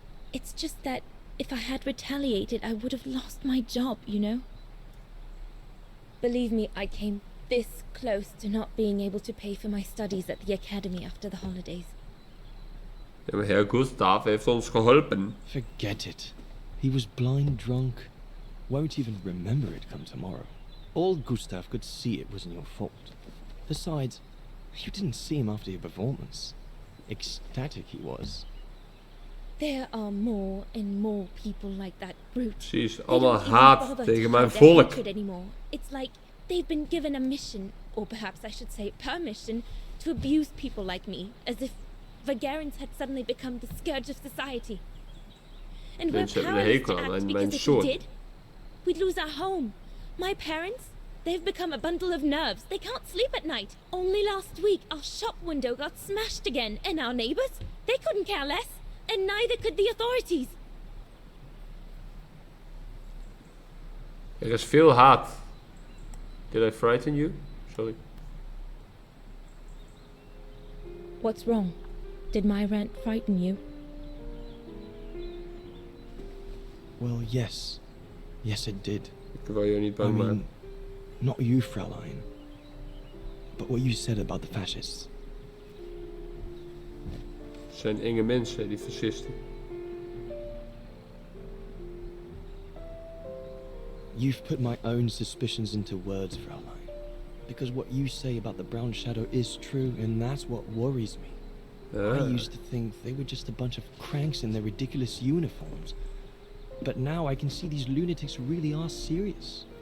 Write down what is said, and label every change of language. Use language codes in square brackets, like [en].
[en] It's just that if I had retaliated, I would have lost my job, you know? Believe me, I came this close to not being able to pay for my studies at the academy after the holidays. [nl] Ja, maar Herr Gustav heeft ons geholpen. [en] Forget it. He was blind drunk. Won't even remember it come tomorrow. All Gustav could see it wasn't your fault. Besides, you didn't see him after your performance. Ecstatic he was. There are more and more people like that brute. [nl] Precies, allemaal haat tegen mijn volk. [en] It's like they've been given a mission, or perhaps I should say permission, to abuse people like me, as if Vagarans had suddenly become the scourge of society. And we're powerless to act because if we did, we'd lose our home. My parents, they've become a bundle of nerves. They can't sleep at night. Only last week, our shop window got smashed again, and our neighbors, they couldn't care less, and neither could the authorities. [nl] Er is veel haat. [en] Did I frighten you? Sorry. What's wrong? Did my rant frighten you? Well, yes. Yes, it did. [nl] Ik wil je niet bang maken. [en] Not you, Fraulein. But what you said about the fascists. [nl] Het zijn enge mensen, die fascisten. [en] You've put my own suspicions into words, Fraulein. Because what you say about the Brown Shadow is true, and that's what worries me. I used to think they were just a bunch of cranks in their ridiculous uniforms. But now I can see these lunatics really are serious.